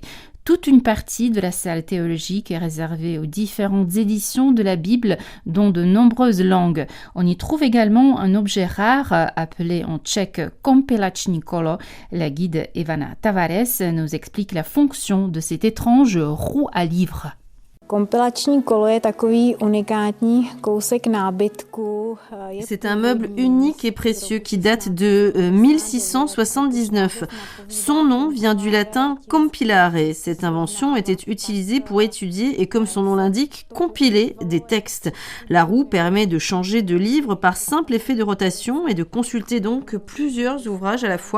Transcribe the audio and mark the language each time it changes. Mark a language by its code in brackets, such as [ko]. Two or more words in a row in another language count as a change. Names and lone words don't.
[fr] Toute une partie de la salle théologique est réservée aux différentes éditions de la Bible, dont de nombreuses langues. On y trouve également un objet rare appelé en tchèque [cs] kompilační kolo. [fr] La guide Ivana Tavares nous explique la fonction de cette étrange roue à livres. [cs] Kompilační kolo je takový unikátní kousek nábytku. [fr] C'est un meuble unique et précieux qui date de 1679. Son nom vient du latin compilare. Cette invention était utilisée pour étudier et, comme son nom l'indique, compiler des textes. La roue permet de changer de livre par simple effet de rotation et de consulter donc plusieurs ouvrages à la fois.